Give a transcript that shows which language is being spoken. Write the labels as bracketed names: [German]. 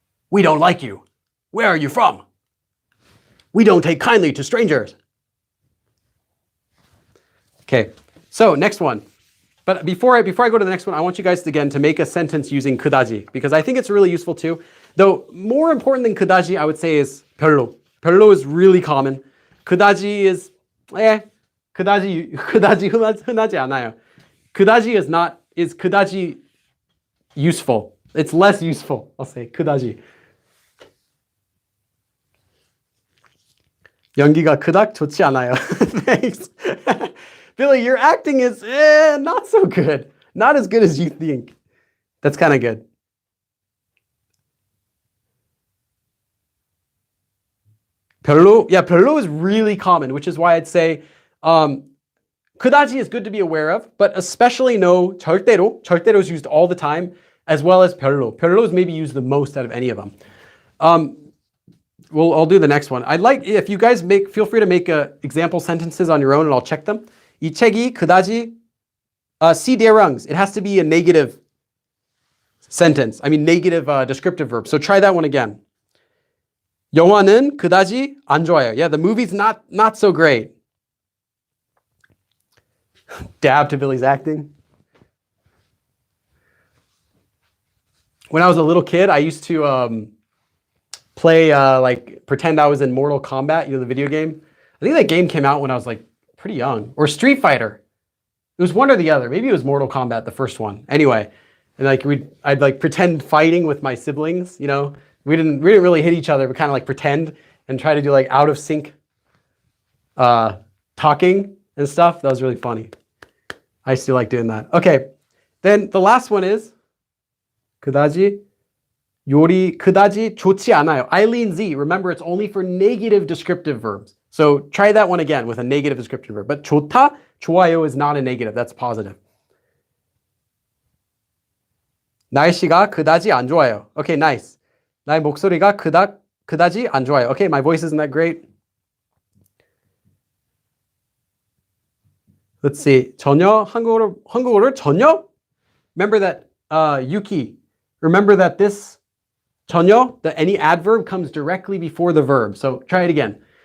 [English] We don't like you. Where are you from? We don't take kindly to strangers. Okay, so next one. But before I go to the next one, I want you guys again to make a sentence using 그다지 because I think it's really useful too. Though more important than 그다지, I would say is 별로. 별로 is really common. [Korean] 그다지 is 그다지 흔하지 않아요. [English] Is 그다지 useful? It's less useful. I'll say 그다지. [Korean] 연기가 그닥 좋지 않아요. [English] Thanks. Billy, your acting is not so good. Not as good as you think. That's kind of good. 별로 is really common, which is why I'd say 그다지 is good to be aware of, but especially know 절대로. 절대로 is used all the time, as well as 별로. 별로 is maybe used the most out of any of them. I'll do the next one. I'd like, if you guys feel free to make example sentences on your own and I'll check them. [Korean] 이 책이 그다지 시대랑스. [English] It has to be a negative sentence. I mean, negative descriptive verb. So try that one again. [Korean] 영화는 그다지 안 좋아요. [English] Yeah, the movie's not so great. Dab to Billy's acting. When I was a little kid, I used to play, pretend I was in Mortal Kombat, the video game. I think that game came out when I was pretty young. Or Street Fighter. It was one or the other. Maybe it was Mortal Kombat, the first one. Anyway, and I'd pretend fighting with my siblings, We didn't really hit each other, but kind of pretend and try to do out of sync talking and stuff. That was really funny. I used to like doing that. Okay, then the last one is [Korean] 그다지 요리 그다지 좋지 않아요. [English] Eileen Z. Remember, it's only for negative descriptive verbs. So try that one again with a negative descriptive verb. But 좋다, 좋아요 is not a negative. That's positive. [Korean] 날씨가 그다지 안 좋아요. [English] Okay, nice. [Korean] 나의 목소리가 그다지 안 좋아요. [English] Okay, my voice isn't that great. Let's see. [Korean] 전혀 한국어를 전혀? [English] Remember that Yuki. Remember that this 전혀, any adverb comes directly before the verb. So try it again.